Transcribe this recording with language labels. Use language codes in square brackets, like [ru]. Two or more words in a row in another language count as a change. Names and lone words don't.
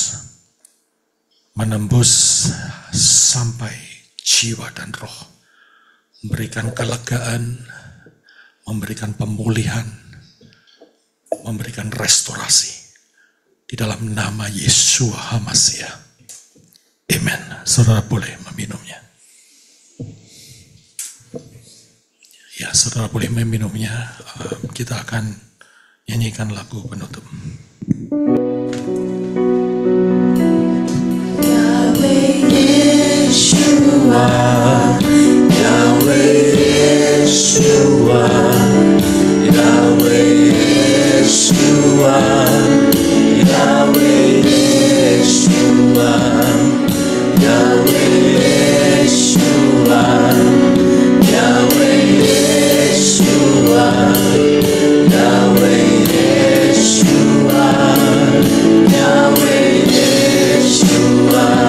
[id] menembus sampai jiwa dan roh, memberikan kelegaan, memberikan pemulihan, memberikan restorasi di dalam nama [he] ישוע המשיח. [id] Amen. Saudara boleh meminumnya. Ya, saudara boleh meminumnya. Kita akan nyanyikan lagu penutup. Yeshua, Yahweh Yeshua, Yahweh Yeshua, Yahweh Yeshua, Yahweh Yeshua, Yahweh Yeshua, Yahweh Yeshua, Yahweh Yeshua.